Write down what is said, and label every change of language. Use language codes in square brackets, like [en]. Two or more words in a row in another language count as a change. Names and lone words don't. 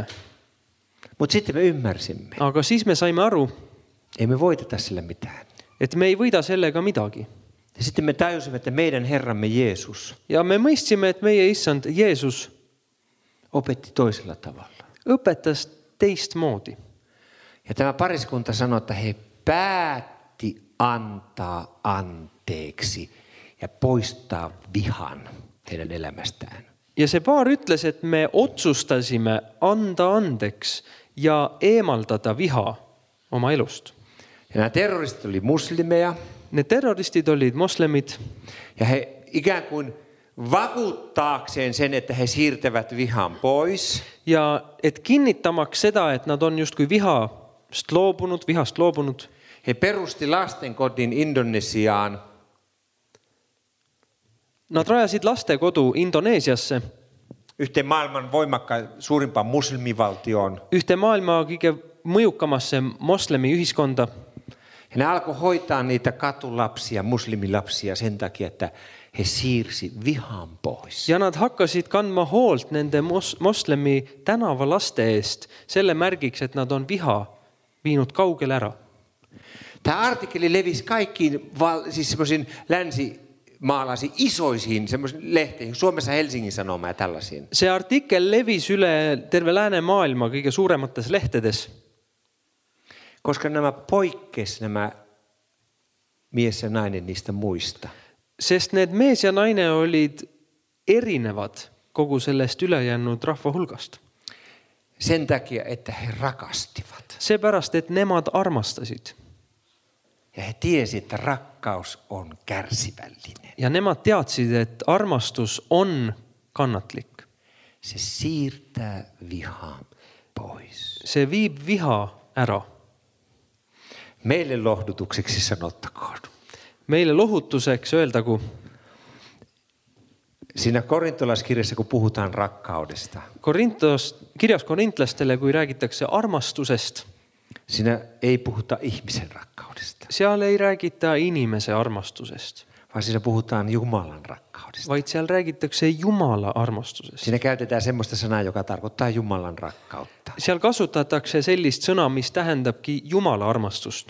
[fi] Mutta sitten me ymmärsimme. [et] Aga siis me saime aru, [fi] Ei me voiteta sillä mitään. [et] et me ei võida sellega midagi. [fi] Ja sitten me tajusimme, että meidän Herramme Jeesus [et] Ja me mõistsime, et meie issand Jeesus [fi] opetti toisella tavalla. [et] õpetas teistmoodi. [fi] Ja tämä pariskunta sanoi, että he päätti antaa anteeksi ja poistaa vihan heidän elämästään. [et] Ja see paar ütles, et me otsustasime anda andeks ja eemaldada viha oma elust. [fi] Ja nämä terroristit oli muslimeja [et] Need terroristid olid moslemid [fi] ja he ikään kuin vakuuttaakseen sen, että he siirtävät vihan pois. [et] ja et kinnitamaks seda, et nad on justkui vihast loobunud, [fi] He perusti lastenkodin Indonesiaan. [et] nad rajasid lastekodu Indoneesiasse, [fi] Yhteen maailman suurimpaan muslimivaltioon. [et] ühte maailma kõige mõjukamasse moslemi ühiskonda. [fi] Ja ne alkoi hoitaa niitä katulapsia, muslimilapsia sen takia, että he siirsi vihan pois. [et] Ja nad hakkasid kandma hoolt nende moslemi tänavalaste eest selle märgiks, et nad on viha viinud kaugele ära. [fi] Tämä artikkeli levisi kaikkiin siis semmoisiin länsimaalaisiin isoisiin semmoisiin lehteihin, Suomessa Helsingin Sanoma ja tällaisiin. [et] See artikkel levis üle terve läänemaailma kõige suuremates lehtedes. [fi] Koska nämä nämä mies ja nainen niistä muista. [et] Sest need mees ja naine olid erinevad kogu sellest ülejäänud rahva hulgast. [fi] Sen takia, että he rakastivat. [et] Seepärast, et nemad armastasid. [fi] Ja he tiesi, että rakkaus on kärsivällinen. [et] Ja nemad teadsid, et armastus on kannatlik. [fi] Se siirtää vihan pois. [et] See viib viha ära. [fi] Meille lohdutukseksi sanottakoon. [et] Meille lohutuseks öeldagu. [fi] Siinä korintolaiskirjassa, kun puhutaan rakkaudesta. [et] Kirjas korintlastele, kui räägitakse armastusest. [fi] Siinä ei puhuta ihmisen rakkaudesta. [et] Seal ei räägita inimese armastusest. [fi] Vaan siinä puhutaan Jumalan rakkaudesta. [et] Vaid seal räägitakse Jumala armastusest. [fi] Siinä käytetään semmoista sanaa, joka tarkoittaa Jumalan rakkautta. [et] Seal kasutatakse sellist sõna, mis tähendabki Jumala armastust.